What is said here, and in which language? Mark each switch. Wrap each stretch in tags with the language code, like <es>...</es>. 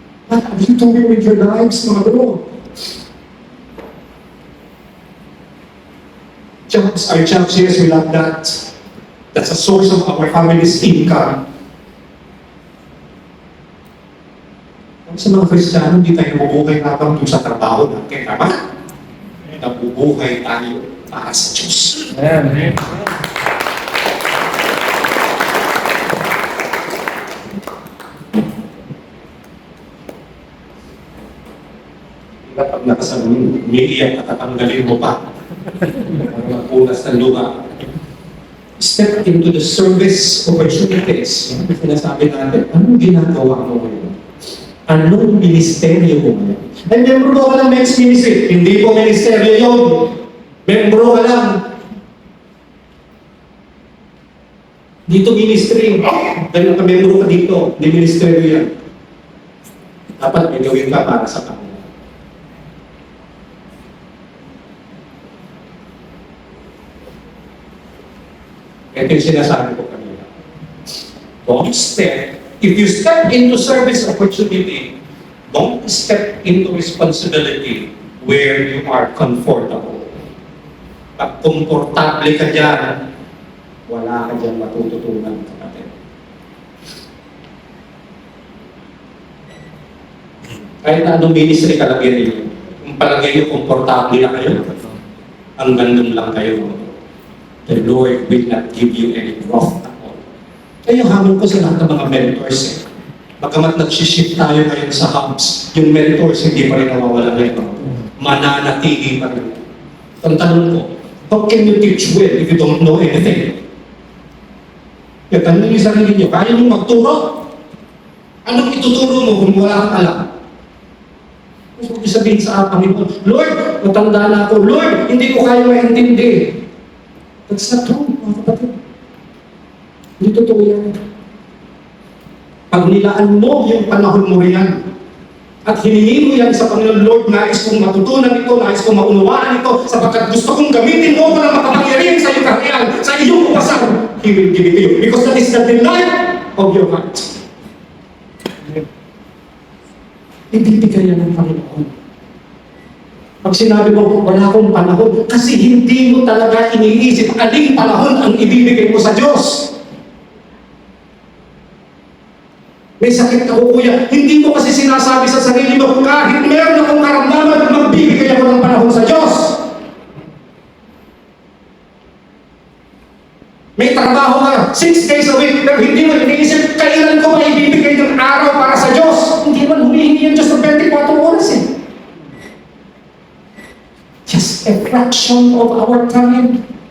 <en>What are you doing with your lives,</en> <tl>mga bro?</tl> <en>Jobs, our jobs, yes, we love that. That's a source of our family's income.</en> <tl>Sa mga Kristiyano, hindi tayo mabubuhay habang doon sa trabaho natin, tama? Nabubuhay tayo para sa Diyos. Amen. Pag nakasamin, umiiyak at tatanggalin mo pa. Para magpunas ng luha.</tl> <en>Step into the service opportunities.</en> <tl>Yan ang sinasabi natin. Anong ginagawa mo ngayon? Anong ministeryo mo ngayon? Ay, membro ka lang men's ministry. Hindi ko ministeryo yun. Membro ka lang. Dito ministry. Dahil nakamembro ka dito. Hindi ministeryo yan. Dapat may gawin ka para sa Panginoon. Ito yung sinasabi ko kanina.</tl> <en>Don't step. If you step into service opportunity, don't step into responsibility where you are comfortable.</en> <tl>Pag komportable ka dyan, wala ka dyan matututunan, kapatid. Kahit na anong ministry kalagyan ninyo, kung palagay nyo komportable na kayo, hanggang dun lang kayo.</tl> <en>The Lord will not give you any growth at all.</en> <tl>Kaya hamon ko sa lahat ng mga mentors eh. Bagamat nag-shift tayo ngayon sa hubs, yung mentors hindi pa rin nawawala ngayon. Mananatili pa rin. Ang tanong ko,</tl> <en>how can you teach well if you don't know anything?</en> <tl>Kaya tanong niyo sa sarili niyo, kaya niyo magturo? Anong ituturo mo kung wala kang alam? Gusto ko sabihin sa Panginoon, Lord, matanda na ako. Lord, hindi ko kaya maintindi.</tl> <en>That's not true,</en> <tl>mga kapatid. Hindi totoo yan. Pag nilaan mo yung panahon mo riyan, at hiningi mo yan sa Panginoon, Lord, nais kong matutunan ito, nais kong maunawaan ito, sapagkat gusto kong gamitin mo ko ng makapangyarihan sa iyong kaharian, sa iyong upasan,</tl> <en>He will give it to you. Because that is the delight of your heart.</en> <tl>Ibibigay yan ng Panginoon. Pag sinabi mo, wala akong panahon, kasi hindi mo talaga iniisip aling panahon ang ibibigay mo sa Diyos. May sakit ako, kuya. Hindi mo kasi sinasabi sa sarili mo, kahit meron akong karamdaman, magbibigay ako ng panahon sa Diyos. May trabaho ka 6 days a week, pero hindi mo iniisip, kailan ko ba ibibigay ng araw para sa Diyos? Hindi man humihingi yung Diyos ng 24 oras eh.</tl> <en>Just a fraction of our time.</en>